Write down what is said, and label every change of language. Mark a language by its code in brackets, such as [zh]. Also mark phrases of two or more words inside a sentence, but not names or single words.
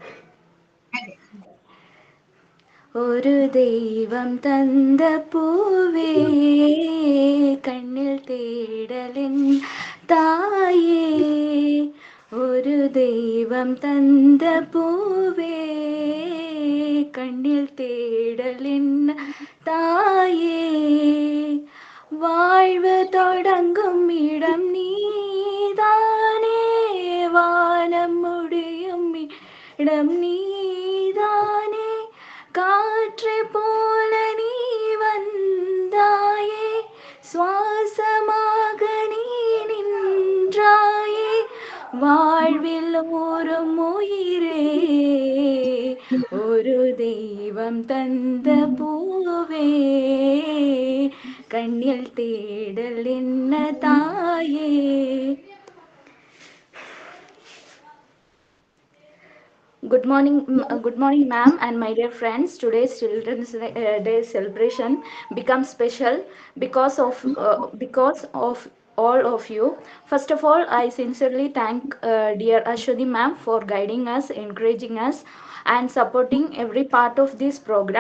[ta] ஒரு தெய்வம் தந்த பூவே கண்ணில் தேடலின் தாயே, ஒரு தெய்வம் தந்த பூவே கண்ணில் தேடலின் தாயே, வாழ்வு தொடங்கும் இடம் நீதானே, வானம் முடியும் இடம் நீதானே, காற்றை போல நீ வந்தாயே, சுவாசமாக நீ நின்றாயே, வாழ்வில் ஒரு உயிரே ஒரு தெய்வம் தந்த பூவே கண்ணில் தேடல் என்ன தாயே. [en] Good morning, ma'am and my dear friends. Today's Children's Day celebration becomes special because of all of you. First of all, I sincerely thank dear Ashwati ma'am for guiding us, encouraging us, and supporting every part of this program.